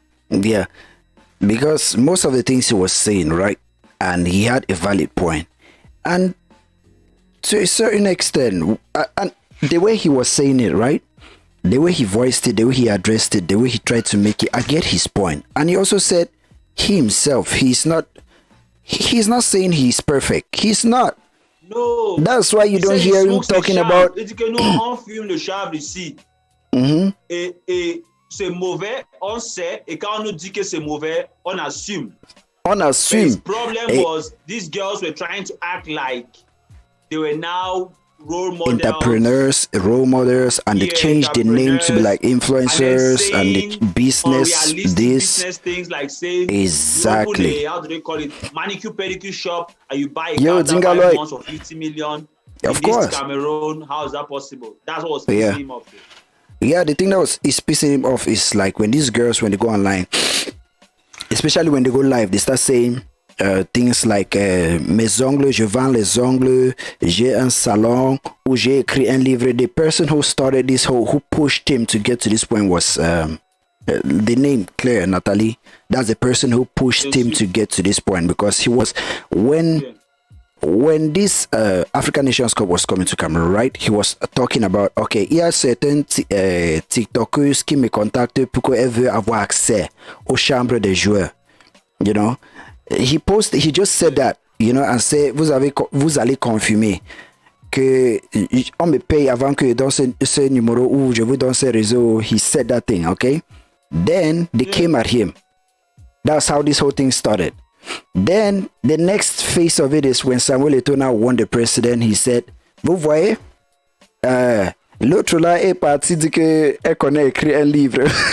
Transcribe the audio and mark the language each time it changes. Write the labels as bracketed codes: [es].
[en] Yeah, because most of the things he was saying, right, and he had a valid point, and to a certain extent, and the way he was saying it, right, the way he voiced it, the way he addressed it, the way he tried to make it, I get his point. And he also said he himself, he's not saying he's perfect. He's not. No. That's why you don't hear him talking about. [fr] Il dit que nous, on fume le chanvre ici. Et c'est mauvais, on sait. Et quand on nous dit que c'est mauvais, on assume. On assume. [en] His problem was these girls were trying to act like they were now role models, entrepreneurs, role models, and they changed the name to be like influencers and the business. Business things like saying exactly. How do they call it? Manicure pedicure shop, and you buy a car that buys once for 50 million. In Of this course. Cameroon, how is that possible? That's what was pissing him off. Yeah, the thing that is pissing him off is like when these girls, when they go online, especially when they go live, they start saying things like [fr] mes ongles, je vends les ongles, j'ai un salon, ou j'ai écrit un livre. [en] The person who started this who pushed him to get to this point was the name Claire Natalie. That's the person who pushed him to get to this point, because he was when this African Nations Cup was coming to Cameroon, right? He was talking about, okay, [fr] il y a certaines TikTokers qui me contactent pour qu'elles veulent avoir accès aux chambres des joueurs. [en] You know, he just said that, you know, and say, [fr] vous allez confirmer que on me paye avant que dans ce numéro où je vous donne ce réseau. [en] He said that thing, okay? Then they came at him. That's how this whole thing started. Then the next phase of it is when Samuel Eto'o now won the president. He said, [fr] vous voyez, l'autre là est parti dire qu'elle connaît écrit un livre.